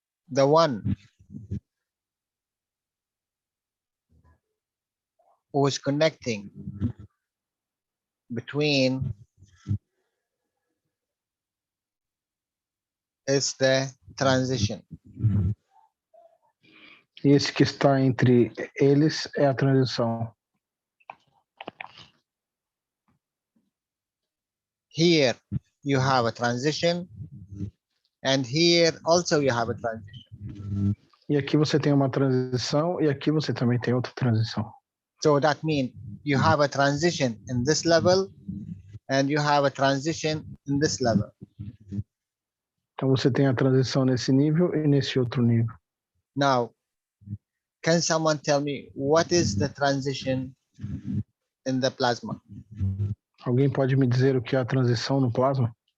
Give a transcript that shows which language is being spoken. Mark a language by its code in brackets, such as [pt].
[en] The one who is connecting between is the transition. [pt] E esse que está entre eles é a transição. [en] Here you have a transition, and here also you have a transition. [pt] E aqui você tem uma transição, e aqui você também tem outra transição. [en] So that means you have a transition in this level, and you have a transition in this level. [pt] Então você tem a transição nesse nível e nesse outro nível. [en] Now, can someone tell me what is the transition in the plasma? [pt] Alguém pode me dizer o que é a transição no plasma?